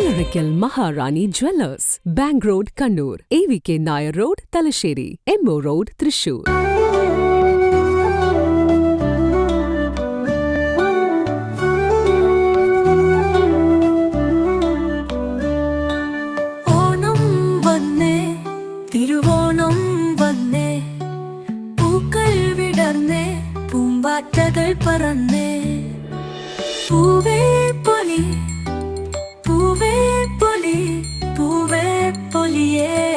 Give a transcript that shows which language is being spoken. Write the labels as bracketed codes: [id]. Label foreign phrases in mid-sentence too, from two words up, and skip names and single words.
[en] Oracle Maharani Jewellers, Bank Road, Kannur, AVK Nair Road, Talasheri, Emmo Road, Thrissur. [ml] ഓണം വന്നേ തിരുവോണം വന്നേ പൂക്കൾ വിടർന്നേ പൂമ്പാറ്റകൾ പറന്നേ പൂവേ പൊലി പൂവേ പൊലി പൂവേ പൊലിയേ